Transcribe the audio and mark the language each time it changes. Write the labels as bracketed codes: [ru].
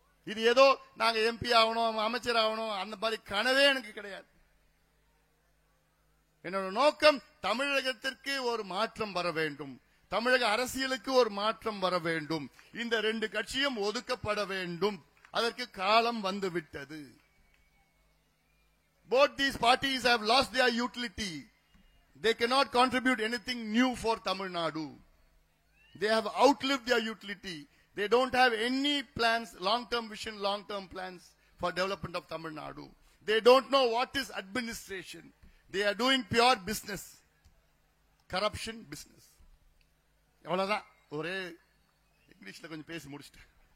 [ta] இது ஏதோ நாங்க எம்பி ஆகணும், அமைச்சர் ஆகணும், அந்த மாதிரி கனவே எனக்கு கிடையாது. என்னோட நோக்கம் தமிழகத்திற்கு ஒரு மாற்றம் வர வேண்டும், தமிழக அரசியலுக்கு ஒரு மாற்றம் வர வேண்டும். இந்த ரெண்டு கட்சியும் ஒதுக்கப்பட வேண்டும். அதற்கு காலம் வந்துவிட்டது. [en] Both these parties have lost their utility. They cannot contribute anything new for Tamil Nadu. They have outlived their utility. They don't have any plans, long-term vision, long-term plans for development of Tamil Nadu. They don't know what is administration. They are doing pure business. Corruption business. [ta] அவ்வளவுதான். ஒரே இங்கிலீஷ்ல கொஞ்சம் பேசி முடிச்சிட்டேன்.